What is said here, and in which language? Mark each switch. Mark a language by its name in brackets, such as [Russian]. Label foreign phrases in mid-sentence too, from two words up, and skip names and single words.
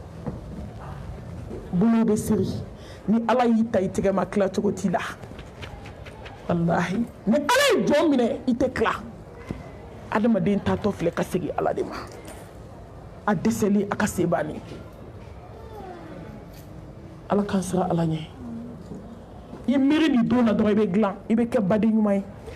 [Bambara] bolo be siri ni Allah yi tay tigɛ ma kila cogo ti la wallahi ni Allah ye jɔn minɛ i tɛ kila adamaden tatɔ filɛ ka segi Allah de ma a dɛsɛli a ka sebani Allah kan sira Allah ɲɛ i miiri ni don na dɔrɔn i bɛ dilan i bɛ kɛ baden ɲuman ye